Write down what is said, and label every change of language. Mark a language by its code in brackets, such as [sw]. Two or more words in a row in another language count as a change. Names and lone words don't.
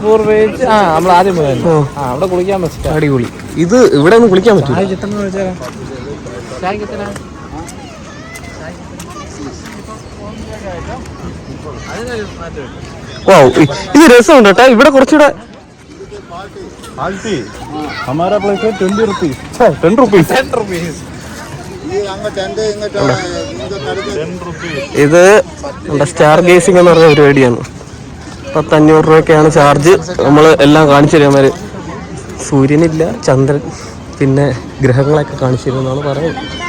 [ml] നമ്മൾ ആദ്യം പോയല്ലോ അവിടെ കുളിക്കാൻ പറ്റും. അടിപൊളി. ഇത് ഇവിടെ ഒന്നും കുളിക്കാൻ പറ്റില്ല. ഇത് രസമുണ്ട് കേട്ടോ. ഇവിടെ കുറച്ചുകൂടെ [hi] हमारा प्लेस है 20 रुपीज 10 रुपीज [ml] ഇത് [en] star gazing [ml] എന്ന് പറഞ്ഞ പരിപാടിയാണ്. 500 രൂപയൊക്കെയാണ് ചാർജ്. നമ്മൾ എല്ലാം കാണിച്ചു തരുമാര്. സൂര്യനില്ല, ചന്ദ്രൻ, പിന്നെ ഗ്രഹങ്ങളൊക്കെ കാണിച്ചു തരുമെന്നാണ് പറയുന്നത്.